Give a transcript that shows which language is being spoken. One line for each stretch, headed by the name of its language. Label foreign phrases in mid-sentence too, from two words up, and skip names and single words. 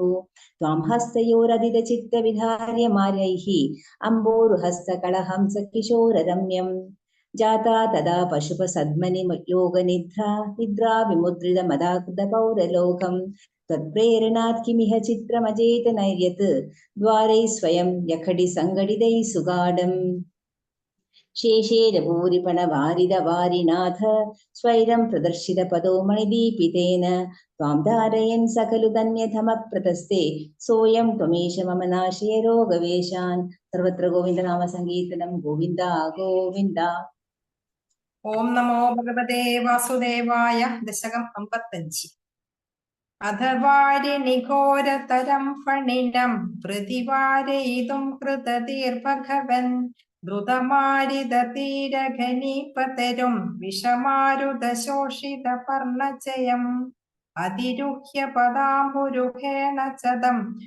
Sanskrit: ത്വാം ഹസ്തയോരതിരചിത്തവിധാര്യമാര്യൈഃ അംബോരുഹസ്തകളഹംസ കിശോരരമ്യം ജാതാ തദാ പശുപസദ്മനി യോഗനിദ്രാ നിദ്രാ വിമുദ്രിത മദാകൃത പൗരലോകം ത്വത്പ്രേരണാത് കിമിഹ ചിത്രമചേതനൈര്യത് ദ്വാരൈ സ്വയം യഖടി സംഘടിതൈ സുഗാഢം. शेषेरभूरिपणवारिदवारिनाथ स्वैरं प्रदर्शितपदो मणिदीपितेन त्वां धारयन् सकलु धन्यतमप्रतस्ते सोऽयं त्वमेष मम नाशय रोगवेशान् सर्वत्र गोविन्दनाम सङ्कीर्तनं गोविन्द गोविन्द. ഓം നമോ ഭഗവതേ വാസുദേവായ.
Malayalam: ദശകം 55.
Sanskrit: അധവാരിണിഘോരതരം ഫണിനം പ്രതിവാരയിതും കൃതതീർഭഗവൻ ദ്രുതമാരിതീരഘനീപതരും വിഷമാരുതശോഷിത പർണചയം അതിരുഹ്യ പദാംബുരുഹേണ ചദം